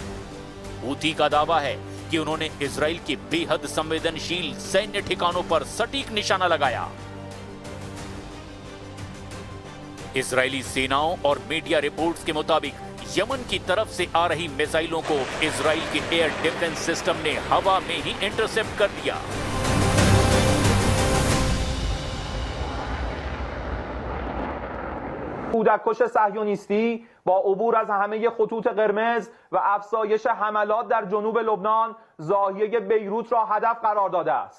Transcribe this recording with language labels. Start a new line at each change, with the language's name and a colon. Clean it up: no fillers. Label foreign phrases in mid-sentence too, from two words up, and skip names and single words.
Hindi: हूथी का दावा है कि उन्होंने इजराइल के बेहद संवेदनशील सैन्य ठिकानों पर सटीक निशाना लगाया। इजरायली सेनाओं और
English: media reports
Hindi: के मुताबिक यमन की तरफ से आ रही मिसाइलों को इजराइल के
English: air defense system
Hindi: ने हवा में ही इंटरसेप्ट कर दिया।
Persian: کودککش صهیونیستی با عبور از همه خطوط قرمز و افزایش حملات در جنوب لبنان ضاحیه بیروت را هدف قرار داده است.